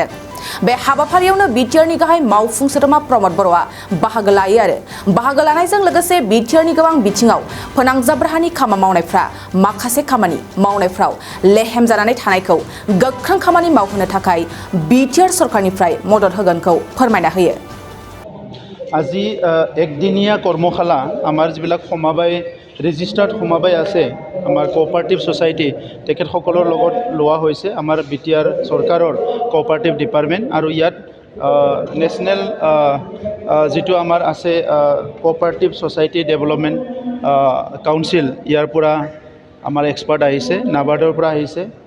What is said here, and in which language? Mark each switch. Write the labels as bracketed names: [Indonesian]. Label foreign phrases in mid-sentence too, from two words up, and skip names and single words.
[Bodo] बे हाबाफारियावनो बिटिआरनि गाहाय मावफुं सोद्रोमा प्रमद बर'आ बाहागो लायो आरो बाहागो लानायजों लोगोसे बिटिआरनि गोबां बिथिङाव फोनांजाब राहानि खामानि मावनायफ्रा माखासे खामानि मावनायफ्राव लेहेम जानानै थानायखौ गोख्रों खामानि मावहोनो थाखाय बिटिआर सरकारनिफ्राय मदद होगोनखौ फोरमायना होयो। [Assamese] আজি একদিনীয়া কৰ্মশালা আমাৰ যিবিলাক সমাবাই ৰেজিষ্টাৰ্ড সমাবাই আছে আমাৰ [English] cooperative society [Assamese] তেখেতসকলৰ লগত লোৱা হৈছে আমাৰ বিটিআৰ চৰকাৰৰ [English] cooperative department [Assamese] আৰু ইয়াত নেশ্যনেল যিটো আমাৰ আছে [English] cooperative society development council [Assamese] ইয়াৰ পৰা আমাৰ এক্সপাৰ্ট আহিছে, নাবাৰ্ডৰ পৰা আহিছে।